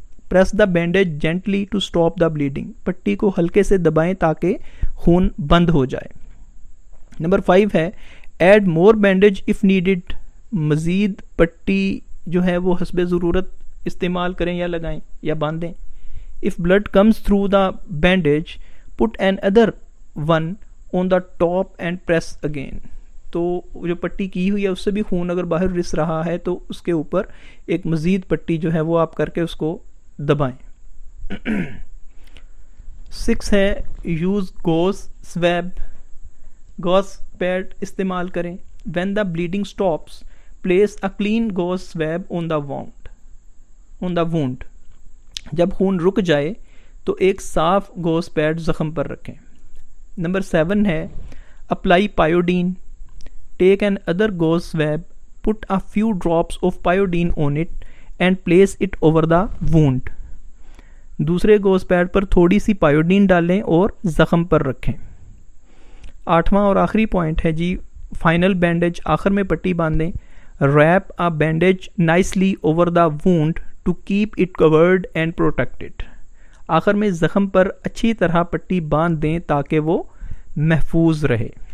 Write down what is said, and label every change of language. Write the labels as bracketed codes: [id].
[en] press the bandage gently to stop the bleeding, [ur] پٹی کو ہلکے سے دبائیں تاکہ خون بند ہو جائے. نمبر 5 ہے [en] add more bandage if needed, [ur] مزید پٹی جو ہے وہ حسب ضرورت استعمال کریں یا لگائیں یا باندھیں. [en] If blood comes through the bandage put another one on the top and press again. [ur] تو جو پٹی کی ہوئی ہے اس سے بھی خون اگر باہر رس رہا ہے تو اس کے اوپر ایک مزید پٹی جو ہے وہ آپ کر کے اس کو دبائیں. 6 ہے [en] use gauze swab, [ur] goes paid استعمال کریں. [en] when the bleeding stops place a clean gauze swab on the wound, [ur] جب خون رک جائے تو ایک صاف گوز پیڈ زخم پر رکھیں. نمبر 7 ہے apply پائیوڈین. [en] Take another gauze swab, put a few drops of pyodine on it and place it over the wound. [ur] دوسرے گوز پیڈ پر تھوڑی سی پائیوڈین ڈالیں اور زخم پر رکھیں. 8واں اور آخری پوائنٹ ہے جی فائنل بینڈیج، آخر میں پٹی باندھیں. [en] wrap a bandage nicely over the wound to keep it covered and protected, [ur] آخر میں زخم پر اچھی طرح پٹی باندھ دیں تاکہ وہ محفوظ رہے.